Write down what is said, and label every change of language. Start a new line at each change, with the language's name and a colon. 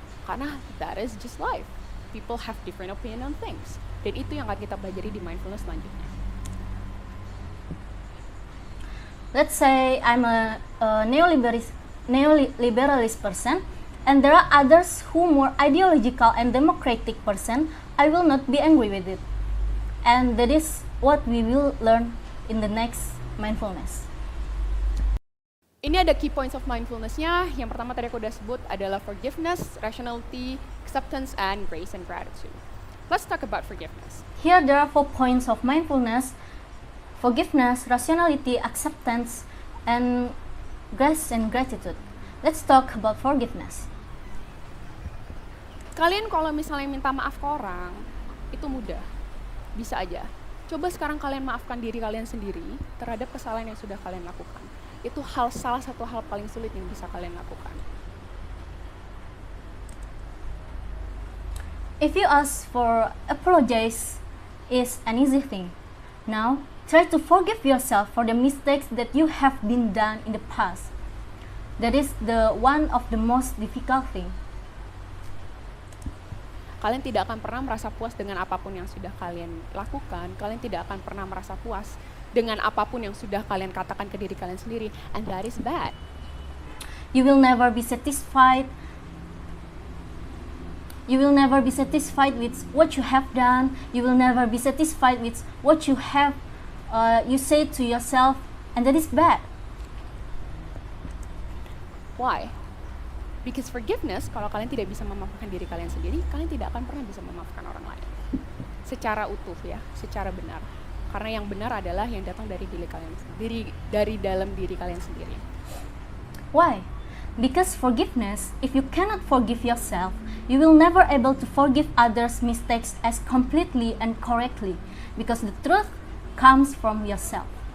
English: Karena that is just life. People have different opinion on things.
Indonesian: Dan itu yang akan kita pelajari di mindfulness selanjutnya.
English: Let's say I'm a neoliberalist person, and there are others who more ideological and democratic person. I will not be angry with it. And that is what we will learn in the next mindfulness.
Indonesian: Ini ada
English: key points of mindfulness-
Indonesian: nya. Yang pertama tadi aku udah sebut adalah forgiveness, rationality, acceptance, and grace and gratitude.
English: Let's talk about forgiveness. Here there are 4 points of mindfulness: forgiveness, rationality, acceptance, and grace and gratitude. Let's talk about forgiveness.
Indonesian: Kalian kalau misalnya minta maaf ke orang, itu mudah. Bisa aja. Coba sekarang kalian maafkan diri kalian sendiri terhadap kesalahan yang sudah kalian lakukan. Itu salah satu hal paling sulit yang bisa kalian lakukan.
English: If you ask for apologize is an easy thing. Now, try to forgive yourself for the mistakes that you have been done in the past. That is the one of the most difficult thing. Kalian tidak akan pernah merasa puas dengan apapun yang sudah kalian lakukan. Kalian tidak akan pernah merasa puas dengan apapun yang sudah kalian katakan ke diri kalian sendiri. And that is bad. You will never be satisfied. You will never be satisfied with what you have done. You will never be satisfied with what you have you say to yourself, and that is bad. Why? Because forgiveness,
Indonesian: kalau kalian tidak bisa memaafkan diri kalian sendiri, kalian tidak akan pernah bisa memaafkan orang lain. Secara utuh ya, secara benar. Karena yang benar adalah yang datang dari dari dalam diri kalian sendiri.
English: Why? Because forgiveness, if you cannot forgive yourself, you will never able to forgive others' mistakes as completely and correctly. Because the truth comes from yourself.